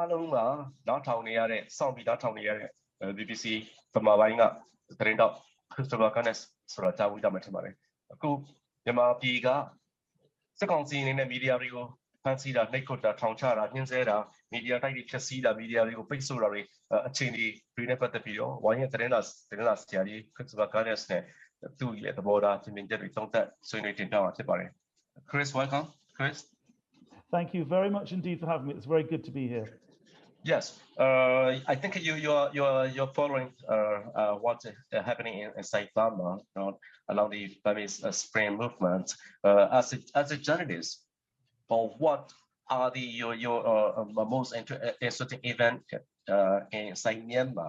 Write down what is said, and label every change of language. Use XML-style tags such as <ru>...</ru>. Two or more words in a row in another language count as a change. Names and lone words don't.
<my>လုံးကနားထောင်နေရတဲ့စောင့်ပြီးနားထောင်နေရတဲ့ BBC ဗမာပိုင်းကသတင်းတော့ Christopher Canes ဆိုတာကြားဝေးကြမှာထင်ပါတယ်အခုမြန်မာပြည်ကစက်ကောင်စီအနေနဲ့မီဒီယာတွေကိုဖန်ဆီးတာနှိပ်ကွပ်တာထောင်ချတာညှင်းဆဲတာမီဒီယာတိုက်တွေဖျက်ဆီးတာမီဒီယာတွေကိုပိတ်ဆို့တာတွေအခြေအနေတွေနဲ့ပတ်သက်ပြီးတော့ဝိုင်းရဲ့သတင်းစာဆရာကြီး Christopher Canes နဲ့သူ့ရဲ့သဘောထားချင်းချင်းချက်တွေသုံးသပ်ဆွေးနွေးတင်ပြမှာဖြစ်ပါတယ် Chris, welcome. Chris.</my> <en>Thank you very much indeed for having me. It's very good to be here. Yes, I think you're following what's happening in Myanmar along the Burmese Spring movement. As a journalist, what are your most interesting event in Myanmar?</en>